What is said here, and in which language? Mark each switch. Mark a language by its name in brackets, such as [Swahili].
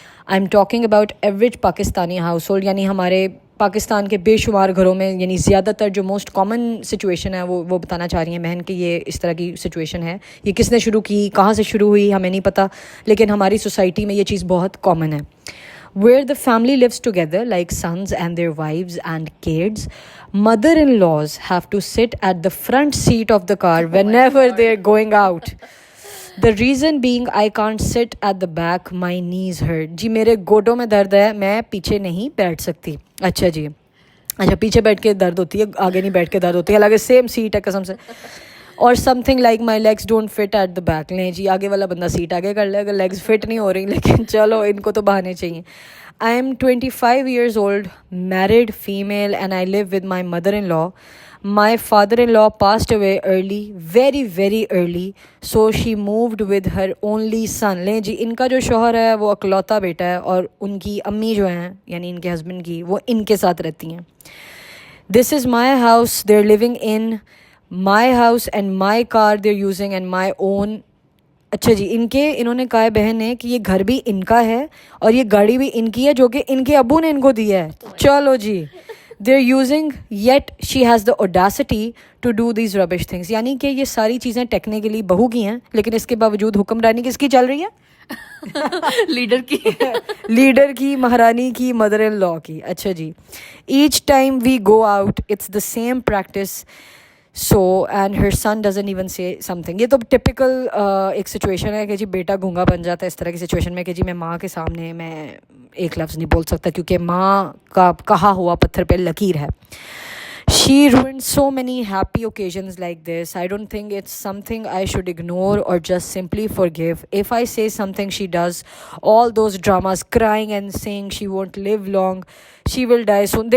[English] I am talking about average Pakistani household, [Hindi] यानी हमारे पाकिस्तान के बेशुमार घरों में, यानी ज़्यादातर जो मोस्ट कॉमन सिचुएशन है वो बताना चाह रही हैं बहन कि ये इस तरह की सिचुएशन है. ये किसने शुरू की, कहाँ से शुरू हुई, हमें नहीं पता, लेकिन हमारी सोसाइटी में ये चीज़ बहुत कॉमन है. [English] Where the family lives together like sons and their wives and kids, mother-in-laws have to sit at the front seat of the car whenever they're going out. The reason being I can't sit at the back, my knees hurt. [Hindi] जी मेरे गोडों में दर्द है, मैं पीछे नहीं बैठ सकती. अच्छा जी, अच्छा पीछे बैठ के दर्द होती है, आगे नहीं बैठ के दर्द होती है, हालांकि सेम सीट है कसम से. और [English] Something like my legs don't fit at the back. [Hindi] लें जी, आगे वाला बंदा सीट आगे कर ले अगर लेग्स फिट नहीं हो रही, लेकिन चलो इनको तो बहाने चाहिए. [English] I am 25 years old, married female, and I live with my mother-in-law. My father-in-law passed away early, very very early, so she moved with her only son. [Hindi] लें जी, इनका जो शौहर है वो अकलौता बेटा है और उनकी अम्मी जो हैं यानी इनके हस्बैंड की, वो इनके साथ रहती हैं. [English] This is my house they're living in, my house and my car they're using and my own. [Hindi] अच्छा जी, इन्होंने कहा है बहन ने कि ये घर भी इनका है और ये गाड़ी भी इनकी है जो कि इनके अब्बू ने इनको दी है. चलो जी, [English] they're using yet she has the audacity to do these rubbish things. [Hindi] यानी कि ये सारी चीज़ें टेक्निकली बहू की हैं, लेकिन इसके बावजूद हुक्मरानी किसकी चल रही है? लीडर की. लीडर की, महारानी की, मदर इन लॉ की. अच्छा जी, [English] each time we go out it's the same practice. So and her son doesn't even say something. [Hindi] ये तो टिपिकल एक सिचुएशन है कि जी बेटा गूंगा बन जाता है इस तरह की सिचुएशन में कि जी मैं माँ के सामने मैं एक लफ्ज़ नहीं बोल सकता क्योंकि माँ का कहा हुआ पत्थर पे लकीर है. [English] She ruined so many happy occasions like this. I don't think it's something I should ignore or just simply forgive. If I say something she does, all those dramas, crying and saying she won't live long, she will die soon.